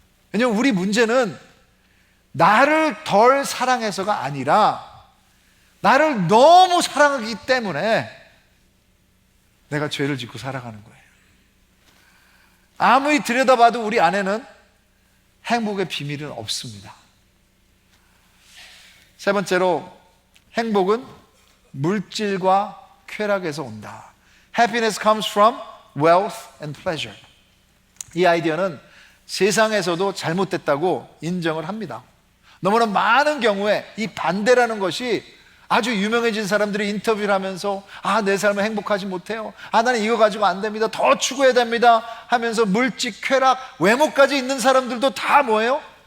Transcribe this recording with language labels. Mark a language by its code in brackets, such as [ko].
[ko] 왜냐하면 우리 문제는 나를 덜 사랑해서가 아니라 나를 너무 사랑하기 때문에 내가 죄를 짓고 살아가는 거예요. 아무리 들여다봐도 우리 안에는 행복의 비밀은 없습니다. 세 번째로, 행복은 물질과 쾌락에서 온다. [en] Happiness comes from wealth and pleasure. [ko] 이 아이디어는 세상에서도 잘못됐다고 인정을 합니다. 너무나 많은 경우에 이 반대라는 것이 아주 유명해진 사람들이 인터뷰를 하면서 내 삶은 행복하지 못해요. 나는 이거 가지고 안 됩니다. 더 추구해야 됩니다 하면서 물질, 쾌락, 외모까지 있는 사람들도 다 뭐예요?